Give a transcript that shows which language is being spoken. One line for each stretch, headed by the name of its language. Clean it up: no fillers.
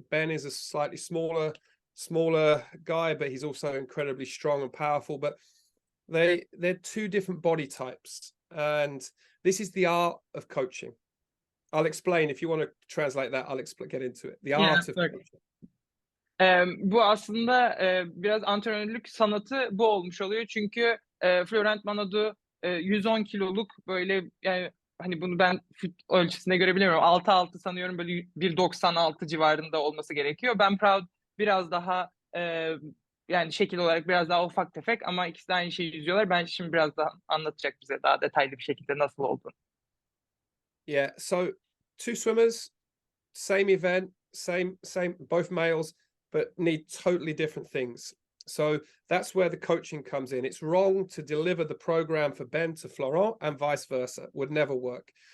English: Ben is a slightly smaller guy, but he's also incredibly strong and powerful. But they're two different body types, and this is the art of coaching. I'll explain if you want to translate that. I'll get into it. The art of coaching.
Turkish: Bu aslında biraz antrenörlük sanatı bu olmuş oluyor. Çünkü Florent Manaudou 110 kiloluk, böyle yani hani bunu ben fit ölçüsünde görebiliyorum. 6'6 sanıyorum, böyle 1.96 civarında olması gerekiyor. Ben Proud biraz daha yani şekil olarak biraz daha ufak tefek ama ikisi de aynı şeyi yüzüyorlar. Ben şimdi biraz daha anlatacak bize daha detaylı bir şekilde nasıl olduğunu.
English: Yeah, so two swimmers, same event, same, both males, but need totally different things. So that's where the coaching comes in. It's wrong to deliver the program for Ben to Florent and vice versa. Would never work.